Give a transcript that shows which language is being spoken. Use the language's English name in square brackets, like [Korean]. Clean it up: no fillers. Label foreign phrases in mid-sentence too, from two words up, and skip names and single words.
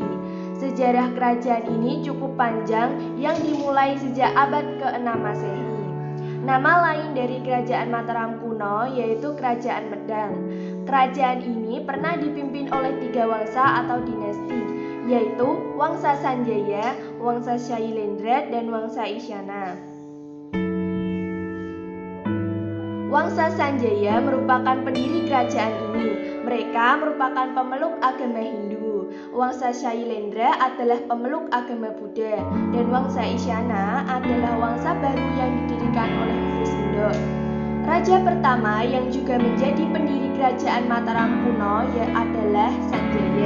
[Indonesian] Sejarah kerajaan ini cukup panjang yang dimulai sejak abad ke-6 Masehi. Nama lain dari kerajaan Mataram kuno yaitu Kerajaan Medang. Kerajaan ini pernah dipimpin oleh 3 wangsa atau dinasti, yaitu Wangsa Sanjaya, Wangsa Shailendra, dan Wangsa Isyana. Wangsa Sanjaya merupakan pendiri kerajaan ini. Mereka merupakan pemeluk agama Hindu. Wangsa Shailendra adalah pemeluk agama Buddha, dan Wangsa Isyana adalah wangsa baru yang didirikan oleh Empu Sindok. Raja pertama yang juga menjadi pendiri kerajaan Mataram kuno adalah Sanjaya.